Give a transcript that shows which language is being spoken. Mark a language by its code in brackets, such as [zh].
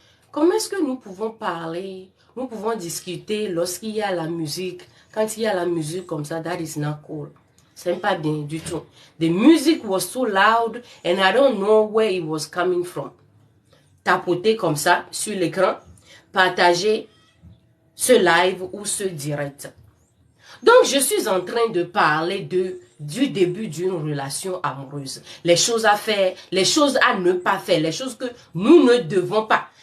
[fr] Comment est-ce que nous pouvons parler, nous pouvons discuter lorsqu'il y a la musique, quand il y a la musique comme ça, [en] that is not cool. [fr] C'est pas bien du tout. [en] The music was too loud and I don't know where it was coming from. [fr] Tapoter comme ça sur l'écran, partager ce live ou ce direct. Donc, je suis en train de parler du début d'une relation amoureuse. Les choses à faire, les choses à ne pas faire, les choses que nous ne devons pas.